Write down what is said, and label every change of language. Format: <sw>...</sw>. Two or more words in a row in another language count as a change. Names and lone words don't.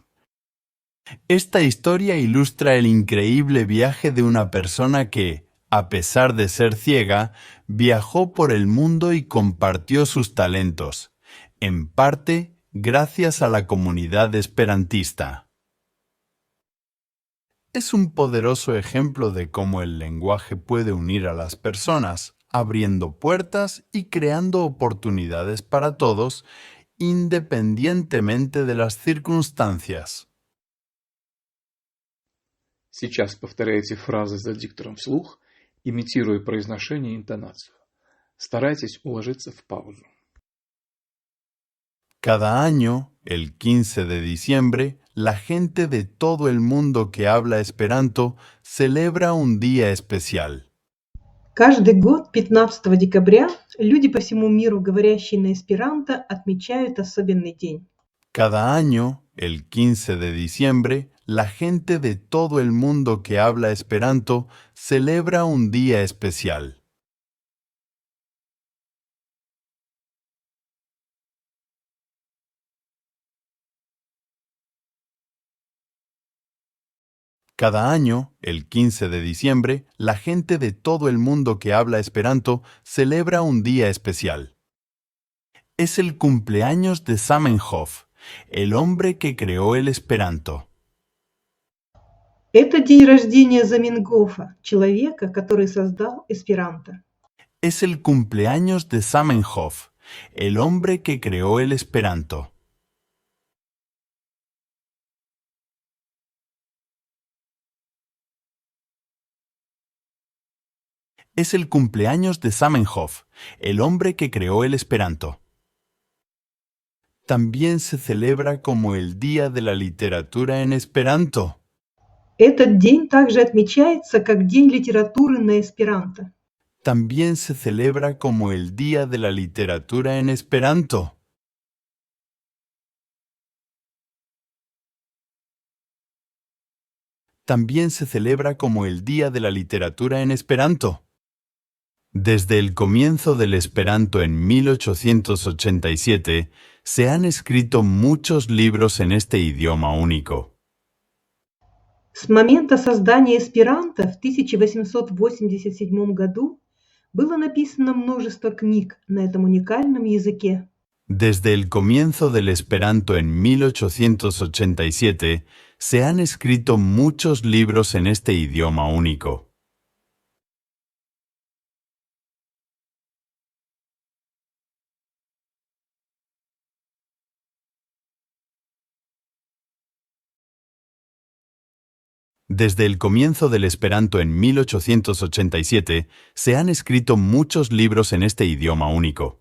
<es>Esta historia ilustra el increíble viaje de una persona que, a pesar de ser ciega, viajó por el mundo y compartió sus talentos, en parte gracias a la comunidad esperantista. Es un poderoso ejemplo de cómo el lenguaje puede unir a las personas, abriendo puertas y creando oportunidades para todos, independientemente de las circunstancias.</es> <ru>Сейчас повторяйте фразы за диктором вслух, имитируя произношение и интонацию. Старайтесь уложиться в паузу.</ru> <es>Cada año, el 15 de diciembre, la gente de todo el mundo que habla esperanto celebra un día especial.</es> <ru>Каждый год 15 декабря люди по всему миру, говорящие на эсперанто, отмечают особенный день.</ru> <es>Cada año, el 15 de diciembre, la gente de todo el mundo que habla esperanto celebra un día especial. Cada año, el 15 de diciembre, la gente de todo el mundo que habla esperanto celebra un día especial. Es el cumpleaños de Zamenhof, el hombre que creó el esperanto.</es> <ru>Это день рождения Заменгофа, человека, который создал эсперанто.</ru> <es>Es el cumpleaños de Zamenhof, el hombre que creó el esperanto. Es el cumpleaños de Zamenhof, el hombre que creó el esperanto. También se celebra como el Día de la Literatura en Esperanto.</es> <ru>Этот день также отмечается как День литературы на эсперанто.</ru> <es>También se celebra como el Día de la Literatura en Esperanto. También se celebra como el Día de la Literatura en Esperanto. Desde el comienzo del Esperanto en 1887, se han escrito muchos libros en este idioma único.</es> <ru>С момента создания эсперанто в 1887 году было написано множество книг на этом уникальном языке.</ru> <es>Desde el comienzo del Esperanto en 1887, se han escrito muchos libros en este idioma único. Desde el comienzo del Esperanto en 1887, se han escrito muchos libros en este idioma único.</es>